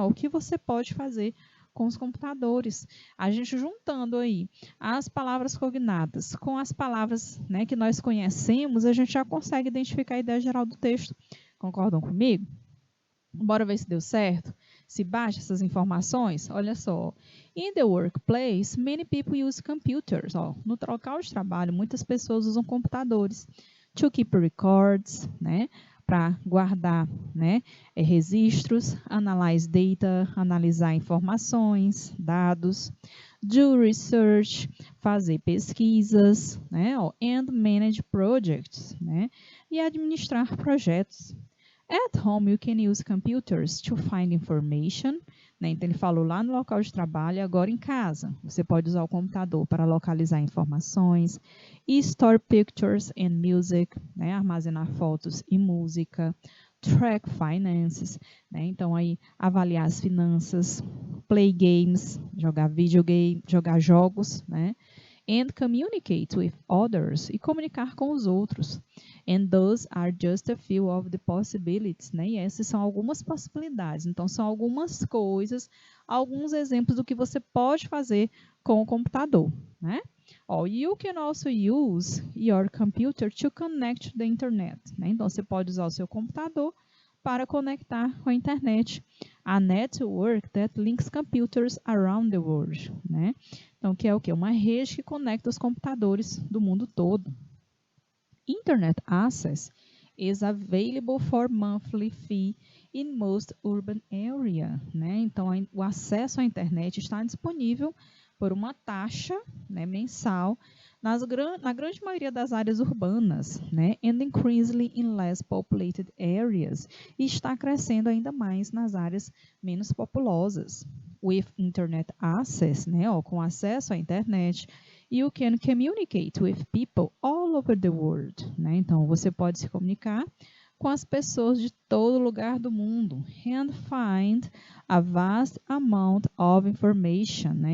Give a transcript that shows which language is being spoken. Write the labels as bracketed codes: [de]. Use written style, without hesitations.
[pt] O que você pode fazer com os computadores. A gente juntando aí as palavras cognatas com as palavras, né, que nós conhecemos, a gente já consegue identificar a ideia geral do texto. Concordam comigo? Bora ver se deu certo? Se baixa essas informações? Olha só. [en] In the workplace, many people use computers. [pt] No local de trabalho, muitas pessoas usam computadores. [en] To keep records, [pt] né? Para guardar, né, registros, [en] analyze data, [pt] analisar informações, dados, [en] do research, [pt] fazer pesquisas, né, [en] and manage projects, [pt] né, e administrar projetos. [en] At home, you can use computers to find information, [pt] né, então ele falou lá no local de trabalho, agora em casa. Você pode usar o computador para localizar informações, e [en] store pictures and music, [pt] né, armazenar fotos e música, [en] track finances, [pt] né, então aí avaliar as finanças, [en] play games, [pt] jogar videogame, jogar jogos, né, [en] and communicate with others, [pt] e comunicar com os outros. [en] And those are just a few of the possibilities, né? [pt] E essas são algumas possibilidades. Então, são algumas coisas, alguns exemplos do que você pode fazer com o computador, né? [en] You can also use your computer to connect to the internet, [pt] né? Então, você pode usar o seu computador para conectar com a internet. [en] A network that links computers around the world, né? [pt] Então, que é o quê? Uma rede que conecta os computadores do mundo todo. [en] Internet access is available for monthly fee in most urban area, né? [pt] Então, o acesso à internet está disponível por uma taxa, né, mensal na grande maioria das áreas urbanas, né? [en] And increasingly in less populated areas. [pt] E está crescendo ainda mais nas áreas menos populosas. [en] With internet access, né, [pt] ó, com acesso à internet, [en] you can communicate with people all over the world, né? [pt] Então, você pode se comunicar com as pessoas de todo lugar do mundo [en] and find a vast amount of information, [pt] né?